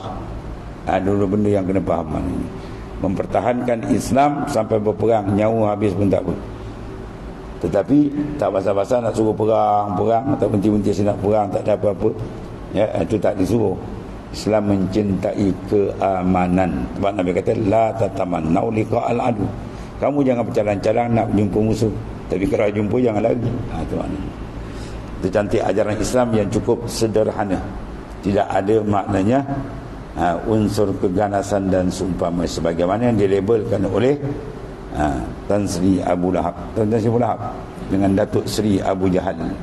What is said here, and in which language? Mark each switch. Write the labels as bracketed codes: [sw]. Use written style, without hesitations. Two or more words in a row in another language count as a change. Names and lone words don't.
[ms] Dulu benda yang kena faham ini. Mempertahankan Islam sampai berperang, nyawa habis pun tak apa. Tetapi tak basah-basah nak suruh perang atau berhenti-henti nak perang, tak ada apa-apa. Ya, itu tak disuruh. Islam mencintai keamanan. Sebab Nabi kata [ar] لا تتمنوا لقاء العدو. [ms] Kamu jangan bercalang-calang nak jumpa musuh, tapi kalau jumpa jangan lari. Itu maknanya. Itu cantik ajaran Islam yang cukup sederhana. Tidak ada maknanya unsur keganasan dan seumpama sebagaimana yang dilabelkan oleh Tan Sri Abu Lahab, dengan Datuk Sri Abu Jahal.